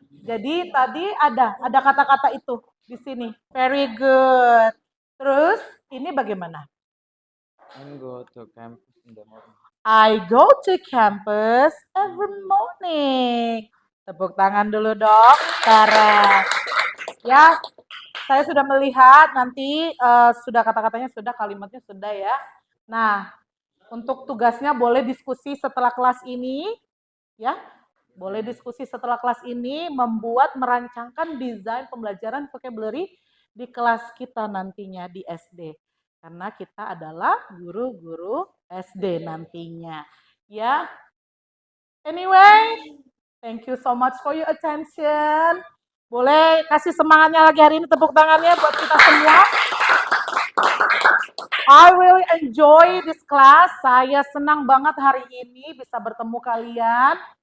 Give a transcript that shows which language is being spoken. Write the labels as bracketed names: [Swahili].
[Indonesian] Jadi tadi ada kata-kata itu di sini. [English] Very good. [Indonesian] Terus ini bagaimana? [English] I go to campus in the morning. I go to campus every morning. [Indonesian] Tepuk tangan dulu dong. Keren. Ya, saya sudah melihat nanti sudah kata-katanya sudah, kalimatnya sudah ya. Nah, untuk tugasnya boleh diskusi setelah kelas ini, ya. Boleh diskusi setelah kelas ini, merancangkan desain pembelajaran vocabulary di kelas kita nantinya di SD. Karena kita adalah guru-guru SD nantinya. Ya. [English] Anyway, thank you so much for your attention. [Indonesian] Boleh kasih semangatnya lagi hari ini, tepuk tangannya buat kita semua. [English] I really enjoy this class. [Indonesian] Saya senang banget hari ini bisa bertemu kalian.